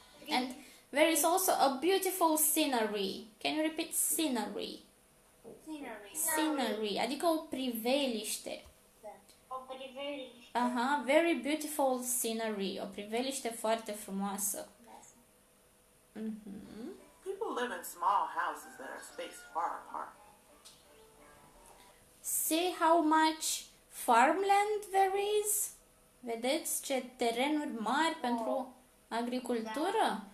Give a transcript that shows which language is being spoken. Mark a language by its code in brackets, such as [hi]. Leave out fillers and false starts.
[en] And there is also a beautiful scenery. Can you repeat scenery? [ro] Scenery, adică o priveliște. O priveliște. [en] Aha, very beautiful scenery. [ro] O priveliște foarte frumoasă. [en] People live in small houses that are spaced far apart. See how much farmland there is? [ro] Vedeți ce terenuri mari pentru agricultură?